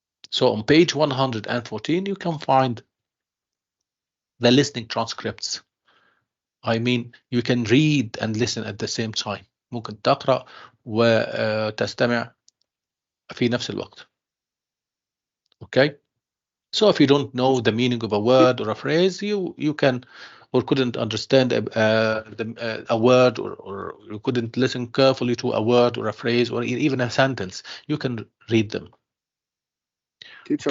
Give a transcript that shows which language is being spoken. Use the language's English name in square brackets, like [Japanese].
[English] So on page 114, you can find the listening transcripts. I mean, you can read and listen at the same time. [Arabic] ممكن تقرأ وتستمع في نفس الوقت. [English] Okay? So if you don't know the meaning of a word or a phrase, you can or couldn't understand a word or you couldn't listen carefully to a word or a phrase or even a sentence, you can read them. Teacher,